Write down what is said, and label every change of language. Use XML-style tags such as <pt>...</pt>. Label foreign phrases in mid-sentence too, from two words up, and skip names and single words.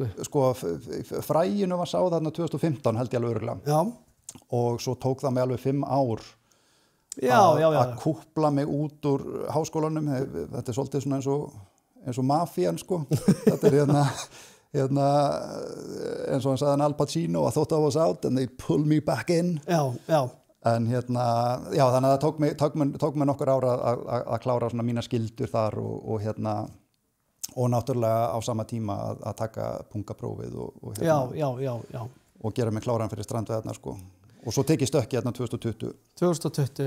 <is>Sko, fræginu var sáð þarna 2015 held ég alveg örugglega. Já. Og svo tók það mig alveg 5 ár að kúpla mig út úr háskólanum. Þetta svolítið svona eins og mafían sko. Þetta hérna eins og hann sagði Al Pacino,</is> <en>I thought I was out and they pull me back in.</en> <is>En þannig að það tók mig nokkur ára að klára svona mína skyldur þar og náttúrulega á sama tíma að taka pungaprófið og gera mig kláran fyrir strandveiðarnar sko. Og svo tekið stökki 2020. 2020,</is>